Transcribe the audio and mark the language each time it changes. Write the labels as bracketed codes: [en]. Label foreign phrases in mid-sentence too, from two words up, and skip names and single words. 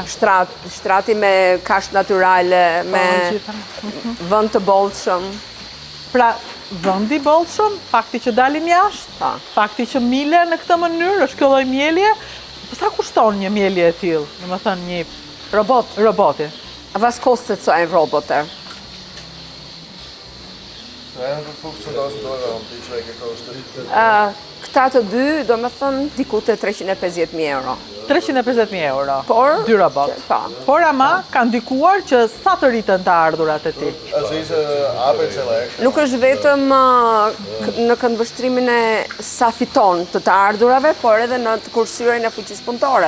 [sq] Shtrati me kafshë natyrale, me vend të bollshëm. Pra, vendi bollshëm, fakti që dalin jashtë, fakti që mile në këtë mënyrë, është kjo lloj mielje. Sa kushton një mielje e tillë? Domethënë një roboti. [de] Was kostet so ein Roboter? 350.000 euro haben die zwei gekostet. [sq] Këta të dy, do me thënë, diku të 350.000 euro. 350.000 euro, por, dy robot. Por ama kanë ndikuar që sa të rritën të ardhurat e ti? Nuk është vetëm në këndvështrimin e sa fiton të ardhurave, por edhe në të kursyerin e fuqisë punëtore.